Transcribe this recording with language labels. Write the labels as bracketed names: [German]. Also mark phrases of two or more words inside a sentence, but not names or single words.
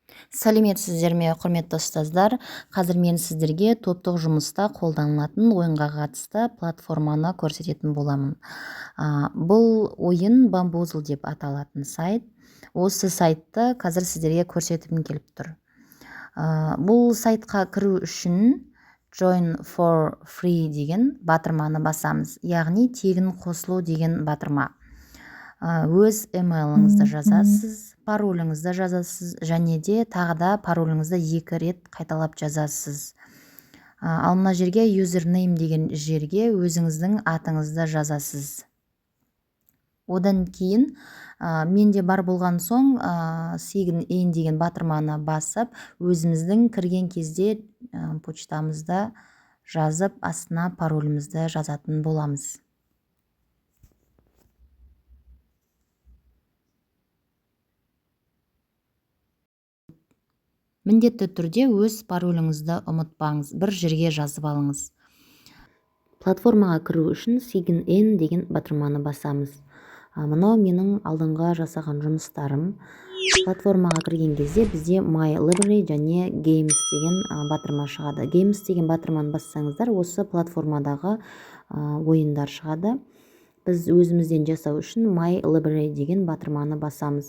[Kazakh] Сәлеметсіздер ме, құрметті ұстаздар. Қазір мен сіздерге топтық жұмыста қолданылатын ойынға қатысты платформаны көрсететін боламын. Бұл ойын Bamboozle деп аталатын сайт. Осы сайтты қазір сіздерге көрсетіп келіп тұр. Бұл сайтқа кіру үшін [English] Join for free [Kazakh] деген батырманы басамыз. Яғни тегін қосылу деген батырма. Өз emailіңізді жазасыз, пароліңізді жазасыз, және де тағы да пароліңізді 2 рет қайталап жазасыз. Ал мына жерге username деген жерге өзіңіздің атыңызды жазасыз. Одан кейін менде бар болған соң [English] sign in [Kazakh] деген батырманы басып, өзіміздің кірген кезде почтамызда жазып, астына паролімізді жазатын боламыз. Міндетті түрде өз пароліңізді ұмытпаңыз, бір жерге жазып алыңыз. Платформаға кіру үшін [English] sign in [Kazakh] деген батырманы басамыз. Мынау менің алдыңға жасаған жұмыстарым. Платформаға кірген кезде бізде [English] My Library [Kazakh] және Games деген батырма шығады. Games деген батырманы бассаңыздар, осы платформадағы ойындар шығады. Біз өзімізден жасау үшін [English] My Library [Kazakh] деген батырманы басамыз.